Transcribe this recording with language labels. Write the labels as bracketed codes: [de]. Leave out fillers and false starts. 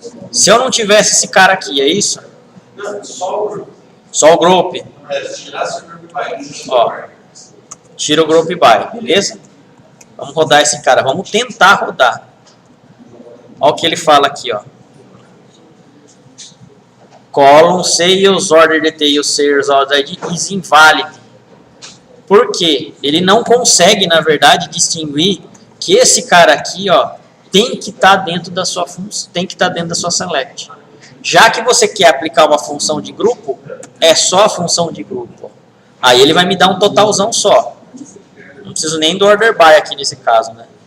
[pt] Se eu não tivesse esse cara aqui, é isso? Não, só o grupo. Só o group. Se tirasse o group by, ó, tira o group by, beleza? Vamos rodar esse cara, vamos tentar rodar. Olha o que ele fala aqui, ó. [en] Column Sales Order Detail Sales Order ID is invalid. [pt] Por quê? Ele não consegue, na verdade, distinguir que esse cara aqui, ó, tem que estar dentro da sua função, tem que estar dentro da sua select. Já que você quer aplicar uma função de grupo, é só a função de grupo. Aí ele vai me dar um totalzão só. Não preciso nem do order by aqui nesse caso, né?